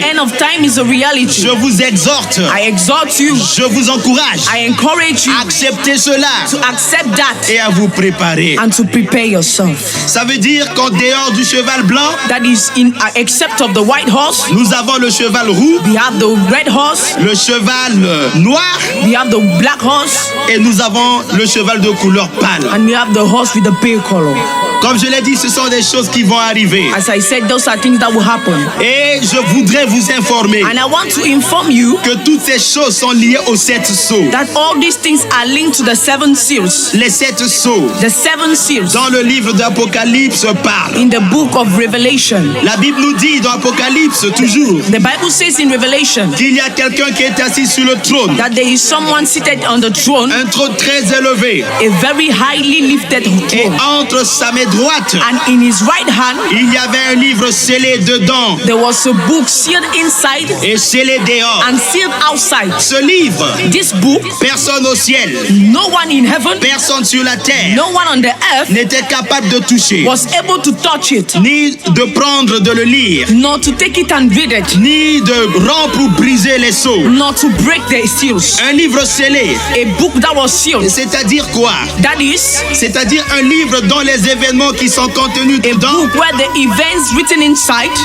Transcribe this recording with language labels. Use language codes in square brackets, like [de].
[en] The end of time is a reality. [fr] Je vous exhorte. [en] I exhort you. [fr] Je vous encourage. [en] I encourage you [fr] à accepter cela [en] to accept that [fr] et à vous préparer. [en] and to prepare yourself. [fr] Ça veut dire qu'en dehors du cheval blanc, [en] That is in except of the white horse, [fr] nous avons le cheval roux, [en] we have the red horse, [fr] le cheval noir [en] we have the black horse, [fr] et nous avons le cheval de couleur pâle. [en] and we have the horse with the pale color. [fr] Comme je l'ai dit, ce sont des choses qui vont arriver. [en] As I said, those are things that will happen. [fr] Et je voudrais vous informer [en] And I want to inform you [fr] que toutes ces choses sont liées aux 7 sceaux. [en] that all these things are linked to the 7 seals. [fr] Les 7 sceaux. [en] The 7 seals [fr] Dans le livre d'Apocalypse parle. [en] in the book of Revelation. [fr] La Bible nous dit dans Apocalypse toujours [en] The Bible says in Revelation [fr] qu'il y a quelqu'un qui est assis sur le trône. [en] that there is someone seated on the throne, [fr] Un trône très élevé. [en] a very highly lifted [fr] Et [en] throne. [fr] entre sa main droite, [en] And in his right hand, [fr] il y avait un livre scellé dedans [en] there was a book sealed inside [fr] et scellé dehors. [en] and sealed outside. [fr] Ce livre, [en] This book, [fr] personne au ciel, [en] no one in heaven, [fr] personne sur la terre [en] no one on the earth [fr] n'était capable de toucher, [en] was able to touch it, [fr] ni de prendre, de le lire, [en] nor to take it and read it, [fr] ni de rompre ou briser les sceaux. [en] nor to break the seals. [fr] Un livre scellé, [en] A book that was sealed, [fr] c'est-à-dire quoi? [en] that is, [fr] C'est-à-dire un livre dont les événements qui sont contenus [en] a [fr] dedans [en] book where the events written inside